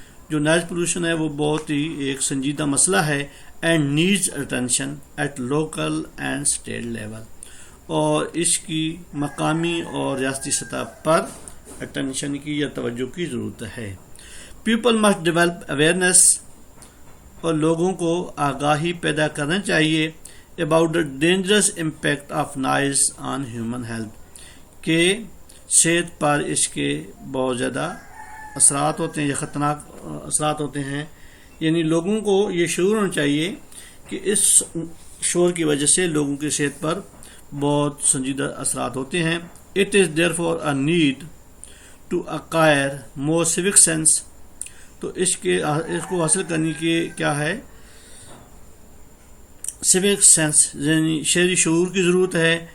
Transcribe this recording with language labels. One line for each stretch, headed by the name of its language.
Urdu: جو nice pollution ہے وہ بہت ہی ایک سنجیدہ مسئلہ ہے.
English: And needs attention at local and state level.
Urdu: اور اس کی مقامی اور ریاستی سطح پر اٹینشن کی یا توجہ کی ضرورت ہے.
English: People must develop awareness.
Urdu: اور لوگوں کو آگاہی پیدا کرنا چاہیے
English: about the dangerous impact of noise on human health.
Urdu: کہ صحت پر اس کے بہت زیادہ اثرات ہوتے ہیں یا خطرناک اثرات ہوتے ہیں. یعنی لوگوں کو یہ شعور ہونا چاہیے کہ اس شور کی وجہ سے لوگوں کی صحت پر بہت سنجیدہ اثرات ہوتے ہیں.
English: It is therefore a need to acquire more civic sense.
Urdu: تو اس کو حاصل کرنے کی کیا ہے؟ سوک سینس، یعنی شہری شعور کی ضرورت ہے.